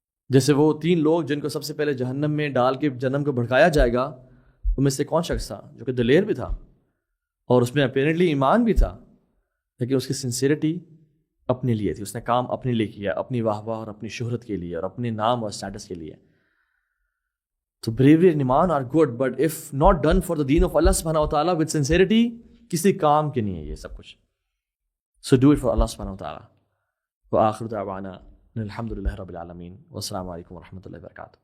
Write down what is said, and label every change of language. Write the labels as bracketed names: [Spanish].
[Urdu] جیسے وہ 3 لوگ جن کو سب سے پہلے جہنم میں ڈال کے جہنم کو بھڑکایا جائے گا, ان میں سے کون شخص تھا جو کہ دلیر بھی تھا اور اس میں اپیرنٹلی ایمان بھی تھا, لیکن اس کی سنسیئرٹی اپنے لیے تھی. اس نے کام اپنے لیے کیا, اپنی واہ واہ اور اپنی شہرت کے لیے اور اپنے نام اور اسٹیٹس کے لیے. [English] تو bravery and iman are good, but if not done for the deen of Allah subhanahu wa ta'ala with sincerity, [Urdu] کسی کام کے نہیں ہے یہ سب کچھ. [English] So do it for Allah subhanahu wa ta'ala. [Arabic] وآخر دعوانا الحمد للہ رب العالمین والسلام علیکم ورحمۃ اللہ وبرکاتہ.